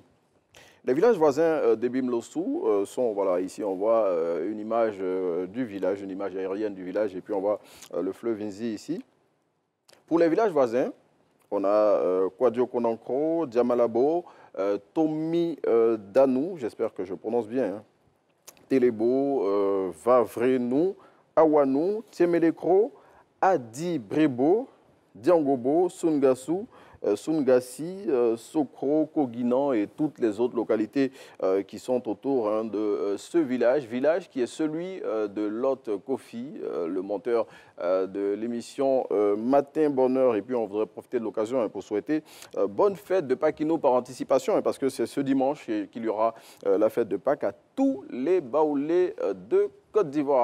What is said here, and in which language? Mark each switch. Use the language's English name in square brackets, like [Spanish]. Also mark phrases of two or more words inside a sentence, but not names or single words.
[French] Les villages voisins d'Ebimlossou sont, voilà, ici on voit une image du village, une image aérienne du village et puis on voit le fleuve Unzi ici. Pour les villages voisins, on a Kwadio Konankro, Diamalabo, Tomi Danou, j'espère que je prononce bien, hein, Telebo, Vavrenou, Awanou, Tiemelekro, Adi Brebo, Diangobo, Sungassou, Sungassi, Sokro, Koginan et toutes les autres localités qui sont autour de ce village qui est celui de Lot Kofi, le monteur de l'émission Matin Bonheur. Et puis on voudrait profiter de l'occasion pour souhaiter bonne fête de Pâques par anticipation, parce que c'est ce dimanche qu'il y aura la fête de Pâques à tous les baoulés de Côte d'Ivoire.